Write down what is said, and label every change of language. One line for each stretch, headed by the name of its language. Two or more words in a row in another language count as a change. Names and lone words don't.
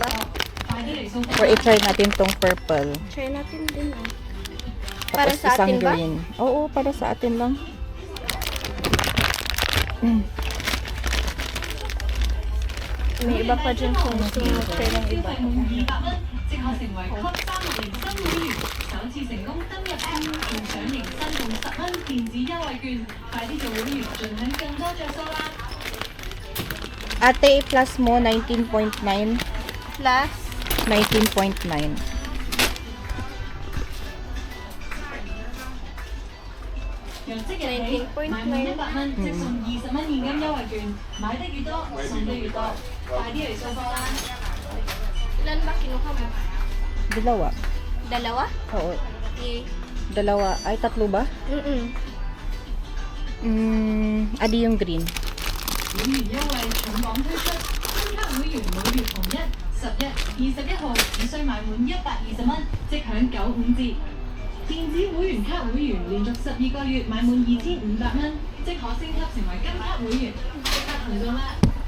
Filipino: Or i-try natin tong purple. Try natin din ah. Para Tapos sa isang atin ba? green. Oo, para sa atin lang. May iba pa dyan kung gusto mo try ng iba.
Cantonese: 即可成為 Club 360新會員，首次成功登入 App，仲賞迎新蚊電子優惠券，快啲做會員，盡享更多着數啦！
Filipino: Ate, plus mo 19.9. Plus, 19.9.
Cantonese: 由即日起，買滿100蚊即送20蚊現金優惠券，買得越多，送得越多，快啲嚟掃貨啦！
Filipino: ilan ba kinuha mo? Dalawa. Dalawa? Oo. Eh, Dalawa. Ay, tatlo ba? Adi yung green.
Cantonese: 會員優惠重磅推出，新卡會員每月同1、11、21號只需買滿120蚊，即享95折。電子會員卡會員連續12個月買滿2500蚊，即可升級成為金卡會員，即刻行動啦！